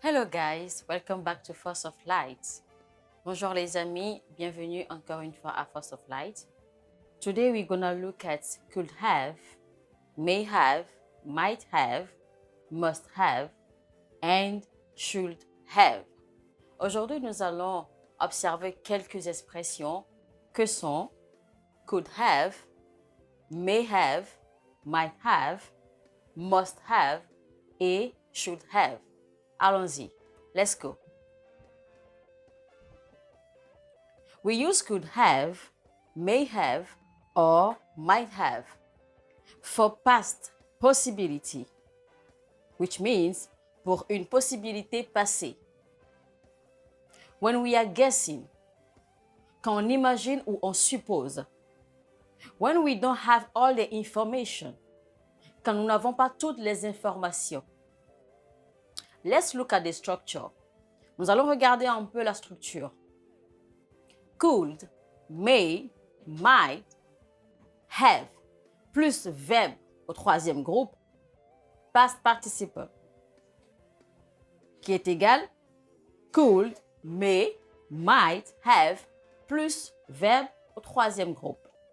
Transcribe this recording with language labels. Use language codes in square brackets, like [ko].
[en] guys, welcome back to Force of Light. [fr] Bonjour les amis, bienvenue encore une fois à Force of Light. [en] Today we're gonna look at could have, may have, might have, must have, and should have. [fr] Aujourd'hui nous allons observer quelques expressions que sont could have, may have, might have, must have et should have. Allons-y. [en] Let's go. We use could have, may have, or might have for past possibility, which means [fr] pour une possibilité passée. [en] When we are guessing, [fr] quand on imagine ou on suppose. [en] When we don't have all the information, [fr] quand nous n'avons pas toutes les informations. [en] Let's look at the structure. [fr] Nous allons regarder un peu la structure. Could, may, might, have, plus verbe au troisième groupe, [en] past participle, [fr] qui est égal could, may, might, have, plus verbe au troisième groupe.